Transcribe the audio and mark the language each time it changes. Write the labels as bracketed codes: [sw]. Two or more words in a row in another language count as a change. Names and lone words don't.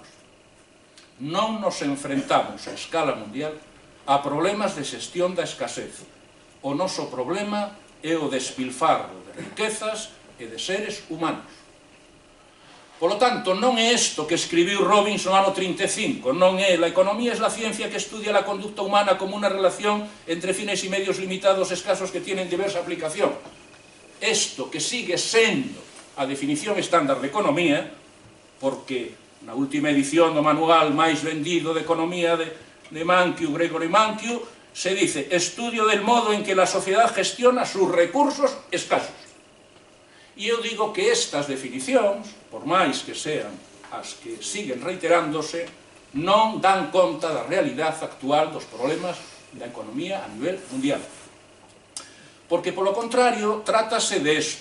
[gl] Non nos enfrentamos a escala mundial a problemas de xestión da escasez. O noso problema é o despilfarro de riquezas e de seres humanos. Polo tanto, non é isto que escribiu Robbins no ano 35, non é [es] la economía es la ciencia que estudia la conducta humana como una relación entre fines y medios limitados escasos que tienen diversa aplicación. [gl] Isto que sigue sendo a definición estándar de economía, porque na última edición do manual máis vendido de economía de Mankiw, Gregory Mankiw, [es] se dice estudio del modo en que la sociedad gestiona sus recursos escasos. [gl] E eu digo que estas definicións, por máis que sean as que siguen reiterándose, non dan conta da realidade actual dos problemas da economía a nivel mundial. Porque, polo contrario, trátase desto.